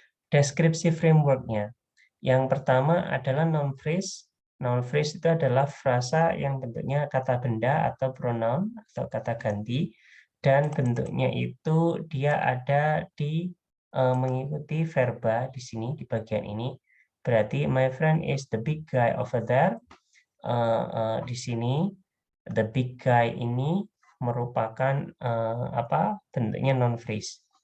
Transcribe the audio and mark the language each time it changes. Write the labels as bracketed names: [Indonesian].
[Indonesian] Deskripsi framework-nya. Yang pertama adalah noun phrase. Noun phrase itu adalah frasa yang bentuknya kata benda atau pronoun atau kata ganti, dan bentuknya itu dia ada di mengikuti verba di sini, di bagian ini. [English] Berarti my friend is the big guy over there. [Indonesian] Di sini [English] the big guy [Indonesian] ini merupakan bentuknya noun phrase.